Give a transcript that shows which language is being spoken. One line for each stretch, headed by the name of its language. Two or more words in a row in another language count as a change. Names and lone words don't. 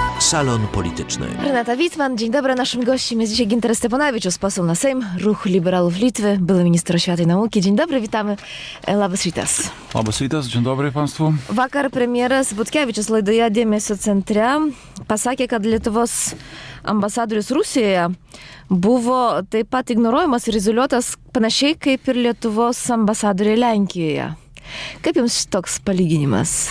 Polish: Salon Polityczny. Renata Witman, dzień dobry. Naszym gościem jest dzisiaj Ginteras Steponavičius, poseł na Sejm, Ruch Liberalów Litwy, były minister oświaty i nauki. Dzień dobry, witamy.
Lithuanian: Labas rytas. Labas rytas,
Polish: dzień dobry państwu.
Lithuanian: Vakar premjeras Butkevičius laidoje Dėmesio centre pasakė, kad Lietuvos ambasadorius Rusijoje buvo taip pat ignoruojamas ir izoliuotas panašiai kaip ir Lietuvos ambasadoriai Lenkijoje. Kaip jums toks palyginimas?